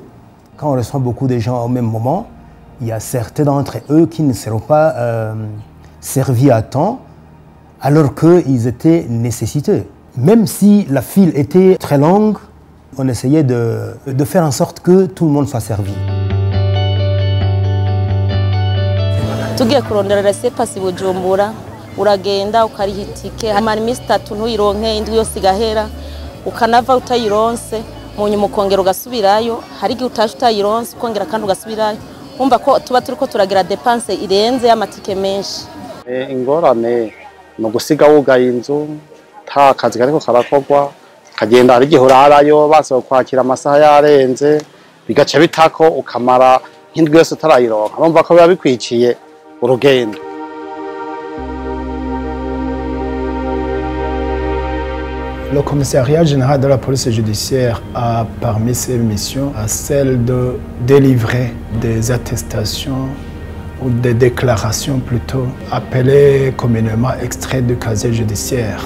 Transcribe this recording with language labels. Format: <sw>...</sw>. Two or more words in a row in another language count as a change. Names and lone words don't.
<fr>Quand on reçoit beaucoup de gens au même moment, il y a certains d'entre eux qui ne seront pas servis à temps alors qu'ils étaient nécessiteux. Même si la file était très longue, on essayait de faire en sorte que tout le monde soit servi.</fr> <rn>Tugiye kurondera laissez-passer Bujumbura uragenda ukariha itike amara iminsi 3 ntuyironke indwi yose igahera ukanava utayironse mu nyuma ukongera ugasubirayo hari igihe utaje utayironse ukongera kandi ugasubirayo umva ko tuba turiko turagira dépense irenze y'amatike menshi. Ingorane no gusiga wugaye inzu nta kazi kariko karakorwa kagenda ari igihe urarayo baso kwakira amasaha yarenze bigaca bitako ukamara nk'indwi yose utarayironka urumva ko biba bikwiciye urugendo.</rn> <fr>Le commissariat général de la police judiciaire a parmi ses missions celle de délivrer des attestations ou des déclarations plutôt appelées communément extraits du casier judiciaire.</fr>